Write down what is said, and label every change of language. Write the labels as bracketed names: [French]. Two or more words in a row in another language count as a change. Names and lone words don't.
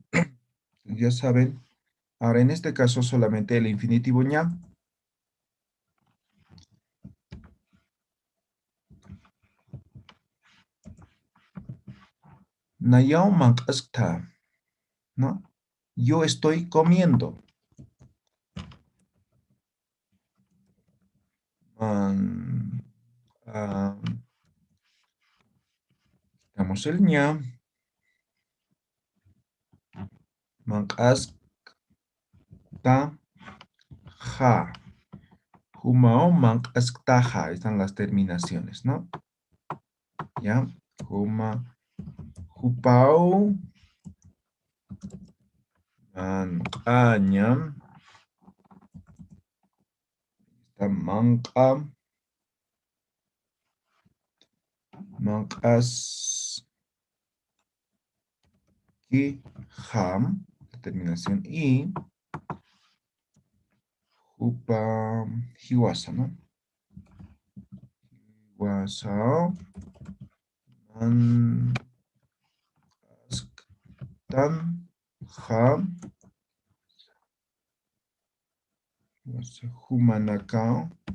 [Spanish] Ya saben. Ahora, en este caso, solamente el infinitivo ña. [Aymara] Nayao mankasta, [Spanish] ¿no? Yo estoy comiendo. Man- ah, Quitamos el ña. [Aymara] manq'asqtaja. Humao manq'asqtaja. [Spanish] Están las terminaciones, ¿no? ¿Ya? [Aymara] Hupao manq'aña. [Spanish] Está manq'asqijam, la terminación y [Aymara] hupa hiwasa, [Spanish] ¿no? [Aymara] Hiwasa manq'asqtanja humanakao